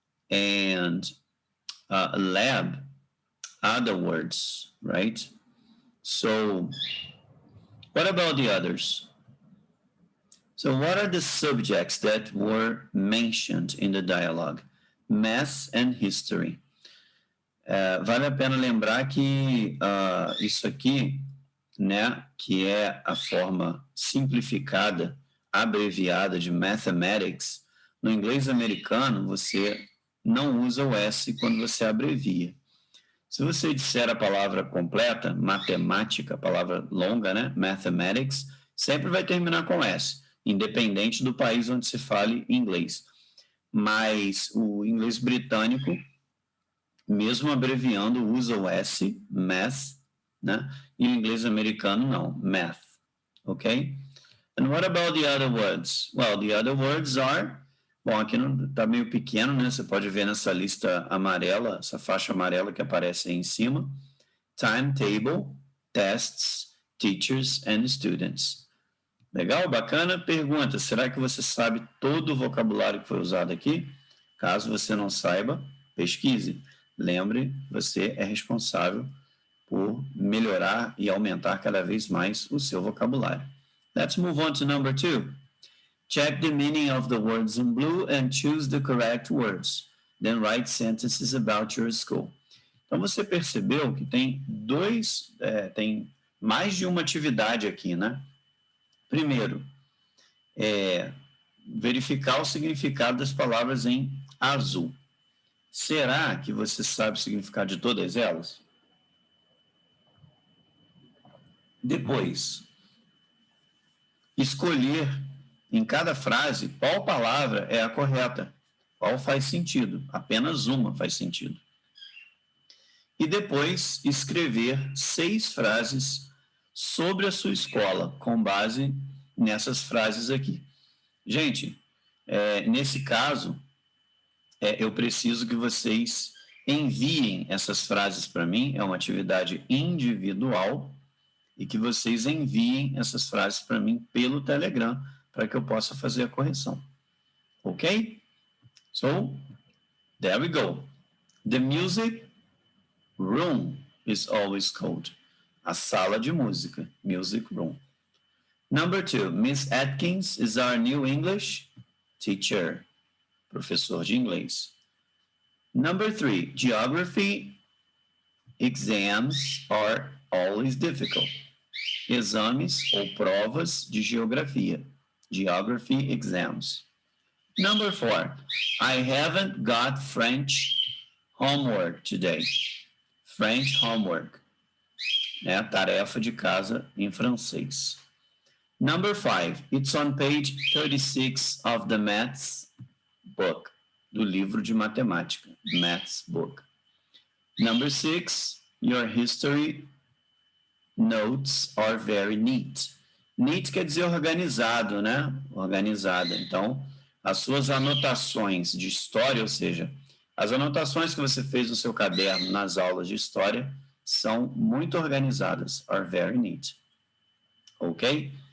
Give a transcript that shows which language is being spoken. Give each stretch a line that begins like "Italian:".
English: And lab, other words, right? So what about the others? So what are the subjects that were mentioned in the dialogue? Math and history.
Portuguese: Vale a pena lembrar que isso aqui, né, que é a forma simplificada, abreviada de mathematics, no inglês americano você não usa o S quando você abrevia. Se você disser a palavra completa, matemática, a palavra longa, né, mathematics, sempre vai terminar com S, independente do país onde se fale inglês. Mas o inglês britânico, mesmo abreviando, usa o S, math, né? E o inglês americano não, math, ok?
English: And what about the other words? Well, the other words are...
Portuguese: Bom, aqui está meio pequeno, né? Você pode ver nessa lista amarela, essa faixa amarela que aparece aí em cima.
English: Timetable, tests, teachers and students.
Portuguese: Legal? Bacana? Pergunta, será que você sabe todo o vocabulário que foi usado aqui? Caso você não saiba, pesquise. Lembre, você é responsável por melhorar e aumentar cada vez mais o seu vocabulário.
English: Let's move on to number 2. Check the meaning of the words in blue and choose the correct words. Then write sentences about your school.
Portuguese: Então, você percebeu que tem tem mais de uma atividade aqui, né? Primeiro, verificar o significado das palavras em azul. Será que você sabe o significado de todas elas? Depois, escolher em cada frase qual palavra é a correta, qual faz sentido, apenas uma faz sentido. E depois escrever 6 frases sobre a sua escola, com base nessas frases aqui. Gente, nesse caso, eu preciso que vocês enviem essas frases para mim, é uma atividade individual, e que vocês enviem essas frases para mim pelo Telegram, para que eu possa fazer a correção.
English: Ok? So, there we go. The music room is always called.
Portuguese: A sala de música,
English: music room. Number 2, Miss Atkins is our new English teacher,
Portuguese: professor de inglês.
English: Number 3, geography exams are always difficult.
Portuguese: Exames ou provas de geografia,
English: geography exams. Number 4, I haven't got French homework today. French homework,
Portuguese: tarefa de casa em francês.
English: Number 5, it's on page 36 of the maths book,
Portuguese: do livro de matemática,
English: maths book. Number 6, your history notes are very neat.
Portuguese: Neat quer dizer organizado, né? Organizada. Então, as suas anotações de história, ou seja, as anotações que você fez no seu caderno nas aulas de história são muito organizadas,
English: are very neat.
Portuguese: Ok?